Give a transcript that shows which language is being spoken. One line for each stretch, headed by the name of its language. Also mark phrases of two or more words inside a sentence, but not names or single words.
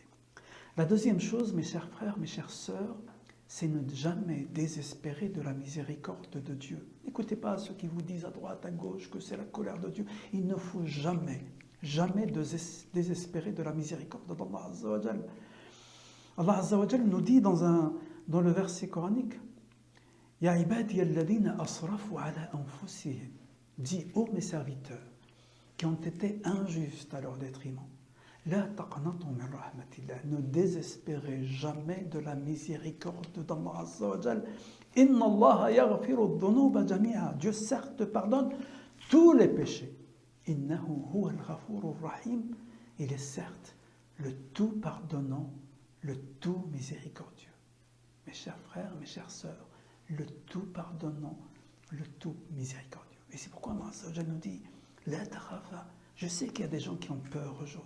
French: La deuxième chose, mes chers frères, mes chères sœurs, c'est ne jamais désespérer de la miséricorde de Dieu. N'écoutez pas ceux qui vous disent à droite, à gauche que c'est la colère de Dieu. Il ne faut jamais désespérer de la miséricorde d'Allah
Arabic: Azza wa Jal.
French: Allah
Arabic: Azza wa Jal
French: nous dit dans le verset coranique,
Arabic: Ya ibadi alladhina asrafu ala anfusihim.
French: Dis, ô mes serviteurs, qui ont été injustes à leur détriment,
Arabic: La taqnatu min rahmatillah.
French: Ne désespérez jamais de la miséricorde d'Allah
Arabic: Azza wa Jal. Inna Allah yaghfiru dhunuba jami'a.
French: Dieu certes pardonne tous les péchés.
Arabic: Innahu huwa al-ghafurur rahim.
French: Il est certes le tout pardonnant, le tout miséricordieux. Mes chers frères, mes chères sœurs, le tout pardonnant, le tout miséricordieux. Et c'est pourquoi Allah
Arabic: Azza wa Jal
French: nous dit,
Arabic: La takhafa.
French: Je sais qu'il y a des gens qui ont peur aujourd'hui.